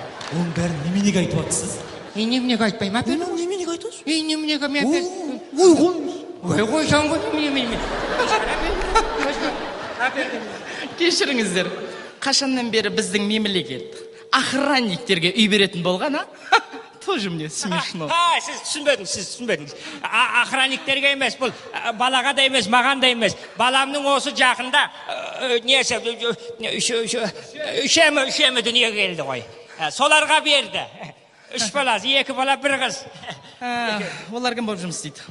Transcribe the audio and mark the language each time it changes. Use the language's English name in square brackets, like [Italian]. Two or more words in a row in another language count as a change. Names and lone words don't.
[Kazakh] Оның бәрін неменеге айтып жатсыз? Неменеге айтпаймын, әпер? Неменеге айтасыз? Неменеге мен әпер? Ой, қойсаң ғой, неменеге. Кешіріңіздер, қашаннан бері біздің мемлекет охранниктерге үй беретін болған, а? [Russian] Тоже мне смешно. [Kazakh] Сіз түсінбедіңіз. Охранниктерге емес, бұл балаға да емес, маған да емес. Баламның осы жақында үшемі дүниеге келді ғой. Соларға берді. 3 баласы, 2 бала, 1 қыз. Олар кім болып жұмыс істейді?